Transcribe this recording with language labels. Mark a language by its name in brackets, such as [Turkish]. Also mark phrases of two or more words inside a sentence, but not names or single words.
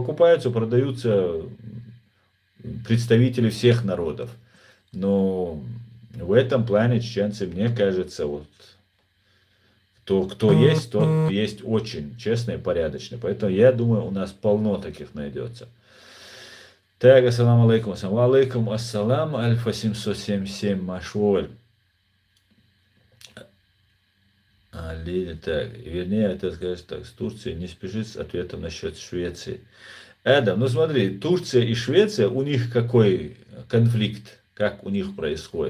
[Russian] Покупаются, продаются представители всех народов. Но в этом плане чеченцы, мне кажется, вот кто есть, тот есть очень честный и порядочный. Поэтому я думаю, у нас полно таких найдется. Так, [Arabic] السلام عليكم. السلام عليكم. السلام. [Russian] Альфа 777 Машволь. Так, вернее, это скажешь так, с Турцией не спешит с ответом насчет Швеции. Эдам, ну смотри, Турция и Швеция, у них какой конфликт, как у них происходит?